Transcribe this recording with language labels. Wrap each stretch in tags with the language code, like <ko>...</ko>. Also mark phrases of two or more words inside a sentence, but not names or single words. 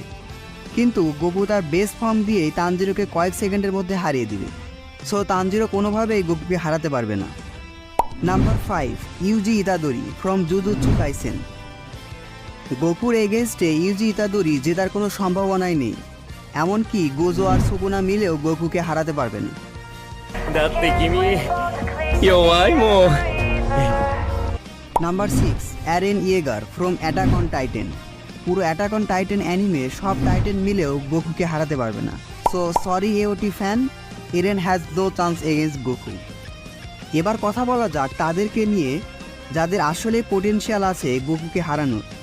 <bn>কিন্তু গোকু তার বেস ফর্ম দিয়েই তানজিরোকে কয়েক সেকেন্ডের মধ্যে হারিয়ে দিবে, সো তানজিরো কোনোভাবেই গোকুকে হারাতে পারবে না। নাম্বার 5, ইউজি ইতাদোরি ফ্রম জুজুৎসু কাইসেন। গোকুর এগেনস্টে ইউজি ইতাদোরি জেতার কোনো সম্ভাবনাই নেই, এমনকি গোজো আর সুকুনা মিলেও গোকুকে হারাতে পারবে না।</bn> <ja>だって君弱いもん。</ja> <bn>নাম্বার 6, অ্যারেন ইয়েগার ফ্রম অ্যাটাক অন টাইটেন। পুরো অ্যাটাক অন টাইটেন অ্যানিমে সব টাইটেন মিলেও গোকুকে হারাতে পারবে না,</bn> <en>so sorry AOT fan, Eren has no chance against Goku.</en> <bn>এবার কথা বলা যাক তাদেরকে নিয়ে যাদের আসলে পোটেনশিয়াল আছে গোকুকে হারানোর।</bn>